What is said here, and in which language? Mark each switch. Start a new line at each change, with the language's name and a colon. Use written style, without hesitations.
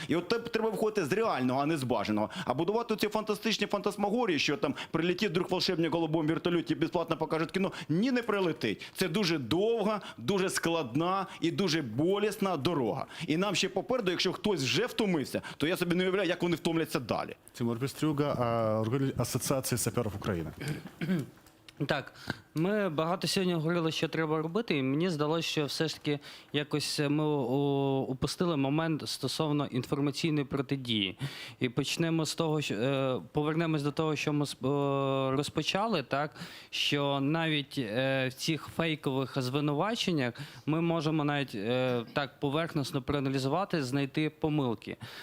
Ukrainian: І от треба виходити з реального, а не з бажаного. А будувати ці фантастичні фантасмагорії, що там прилетить
Russian: вдруг волшебник
Ukrainian: в голубому вертольоті і безплатно покажуть кіно, ні, не прилетить. Це дуже довга, дуже складна і дуже болісна дорога. І нам ще попереду, якщо хтось вже втомився, то я собі не уявляю, як вони втомляться далі.
Russian: Тимур Пестрюга, руководитель Ассоциации саперов Украины.
Ukrainian: Так, ми багато сьогодні говорили, що треба робити, і мені здалося, що все ж таки якось ми упустили момент стосовно інформаційної протидії. І почнемо з того, що повернемось до того, що ми розпочали, так, що навіть в цих фейкових звинуваченнях ми можемо навіть так поверхносно проаналізувати, знайти помилки.